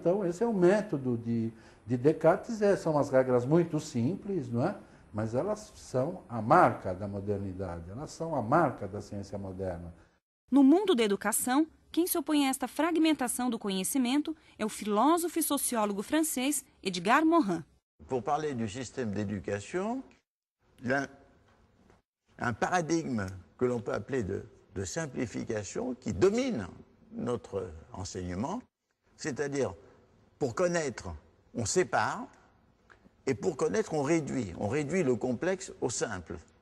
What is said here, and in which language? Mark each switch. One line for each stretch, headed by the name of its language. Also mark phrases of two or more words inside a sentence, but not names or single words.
Portuguese: Então, esse é o método de Descartes, são as regras muito simples, não é? Mas elas são a marca da modernidade, elas são a marca da ciência moderna. No mundo da educação, quem se opõe a esta fragmentação do conhecimento é o filósofo e sociólogo francês Edgar Morin.
French: Pour parler du système d'éducation, il y a un paradigme que l'on peut appeler de simplification qui domine notre enseignement, c'est-à-dire pour connaître, on sépare, et pour connaître, on réduit le complexe au simple.